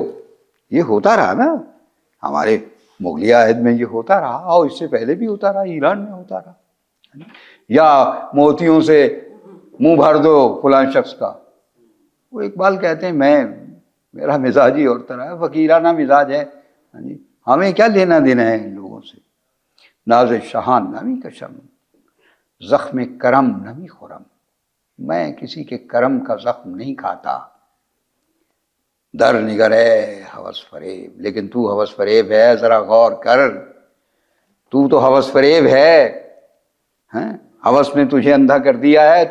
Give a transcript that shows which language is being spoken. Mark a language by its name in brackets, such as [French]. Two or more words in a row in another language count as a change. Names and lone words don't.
[Urdu] یہ ہوتا رہا نا ہمارے مغلیہ عہد میں، یہ ہوتا رہا، اور اس سے پہلے بھی ہوتا رہا، ایران میں ہوتا رہا، یا موتیوں سے منہ بھر دو فلاں شخص کا۔ وہ اقبال کہتے ہیں میرا مزاج ہی اور طرح ہے، فقیرانہ مزاج ہے، ہمیں کیا لینا دینا ہے ان لوگوں سے۔ [Persian] ناز شہان نمی کشم، زخم کرم نمی خرم، [Urdu] میں کسی کے کرم کا زخم نہیں کھاتا، [Persian] در نگرے ہوس فریب، [Urdu] لیکن تو ہوس فریب ہے، ذرا غور کر، تو ہوس فریب ہے، ہوس نے تجھے اندھا کر دیا ہے۔